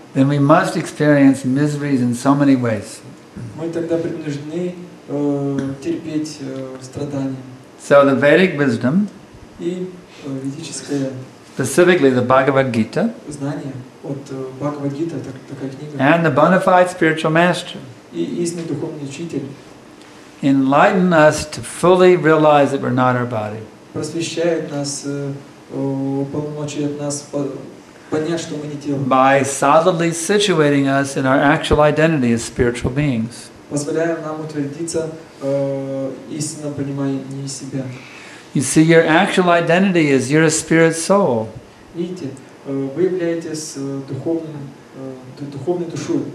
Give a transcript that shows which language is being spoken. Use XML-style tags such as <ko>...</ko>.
<en>then we must experience miseries in so many ways.</en> <ru>мы тогда принуждены терпеть страдания.</ru> <en>So the Vedic wisdom,</en> <ru>И ведическое</ru> <en>specifically the Bhagavad Gita,</en> <ru>знание от Бхагавад-гита, такая книга,</ru> <en>and the bona fide spiritual master</en> <ru>и истинный духовный учитель</ru> <en>enlighten us to fully realize that we're not our body.</en> <ru>просвещает нас, уполномочает нас понять, что мы не тело.</ru> <en>By solidly situating us in our actual identity as spiritual beings.</en> <ru>Позволяя нам утвердиться истинном понимании себя.</ru> <en>You see, your actual identity is you're a spirit soul.</en> <ru>Видите, вы являетесь духовной душой.</ru>